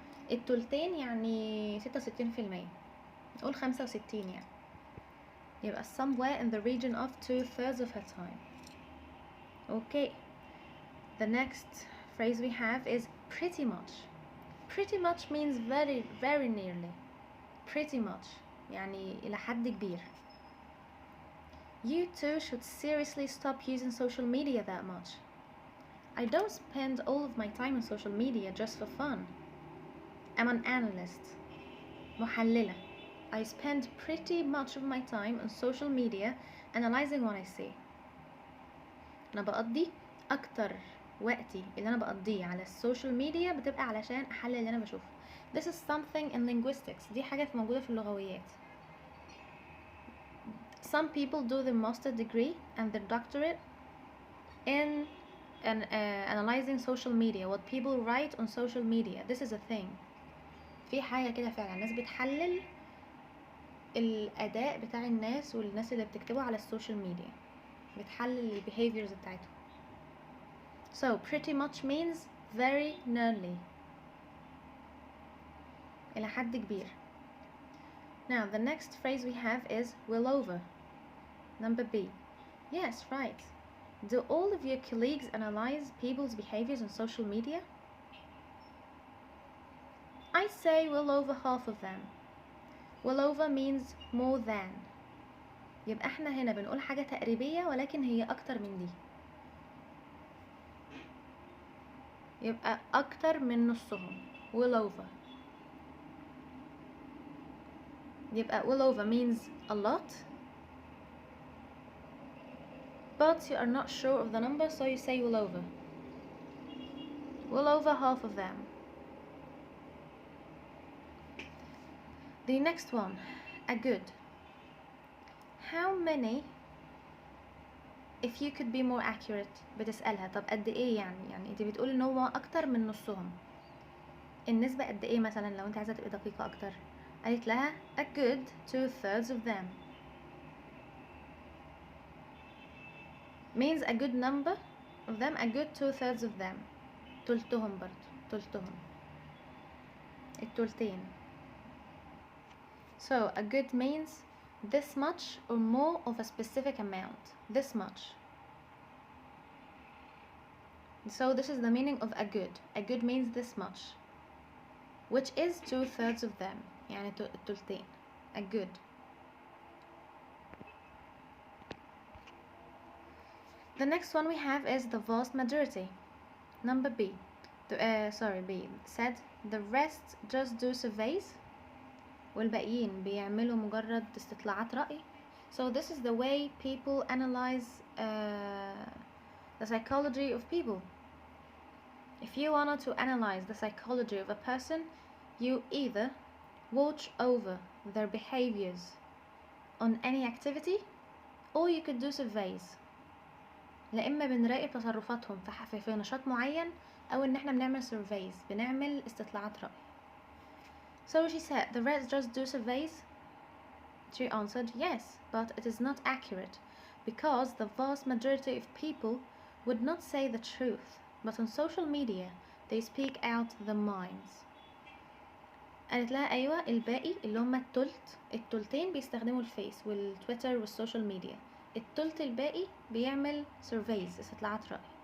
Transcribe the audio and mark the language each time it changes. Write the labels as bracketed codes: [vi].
[ar] التلتين يعني 66%، نقول 65 يعني، يبقى [en] somewhere in the region of 2/3 of her time. Okay, the next phrase we have is pretty much. Pretty much means very very nearly. Pretty much [ar] يعني إلى حد كبير. [en] You too should seriously stop using social media that much. I don't spend all of my time on social media just for fun. I'm an analyst. [ar] محللة. [en] I spend pretty much of my time on social media analyzing what I see. [ar] أنا بقضي أكتر وقتي اللي أنا بقضيه على السوشيال ميديا بتبقى علشان أحلل اللي أنا بشوفه. [en] This is something in linguistics. [ar] دي حاجة موجودة في اللغويات. [en] Some people do their master degree and their doctorate in analyzing social media, what people write on social media. This is a thing. [ar] في حاجة كده فعلا، الناس بتحلل الأداء بتاع الناس والناس اللي بتكتبه على السوشيال ميديا، بتحلل ال behaviors بتاعتهم. [en] So pretty much means very nearly، [ar] إلى حد كبير. [en] Now the next phrase we have is well over. Number B. Yes, right. Do all of your colleagues analyze people's behaviors on social media? I say well over half of them. Well over means more than. [ar] يبقى احنا هنا بنقول حاجة تقريبية ولكن هي أكتر من دي، يبقى أكتر من نصهم. [en] well over. [ar] يبقى [en] well over means a lot, but you are not sure of the number, so you say well over. Well over half of them. The next one, a good. How many, if you could be more accurate، [ar] بتسألها طب قد ايه يعني انت بتقول ان هو اكتر من نصهم، النسبة قد ايه مثلا لو انت عايزة تبقي دقيقة اكتر؟ قالت لها [en] a good 2/3 of them means a good number of them, a good 2/3 of them. [ar] تلتهم برضو، تلتهم، التلتين. [en] So a good means this much or more of a specific amount, this much. So this is the meaning of a good. A good means this much, which is 2/3 of them، [ar] يعني التلتين. [en] A good. The next one we have is the vast majority. Number B. B said the rest just do surveys. [ar] والباقيين بيعملوا مجرد استطلاعات رأي. [en] So this is the way people analyze the psychology of people. If you wanted to analyze the psychology of a person, you either watch over their behaviors on any activity, or you could do surveys. [ar] لا إما بنراقب تصرفاتهم في نشاط معين، أو إن إحنا بنعمل surveys، بنعمل استطلاعات رأي. [en] So she said, the rest just do surveys? She answered, yes, but it is not accurate, because the vast majority of people would not say the truth, but on social media they speak out their minds. [ar] قالت لها أيوة، الباقي اللي هم التلتين بيستخدموا الفيس والتويتر والسوشيال ميديا، التلت الباقي بيعمل surveys، استطلاعات رأي.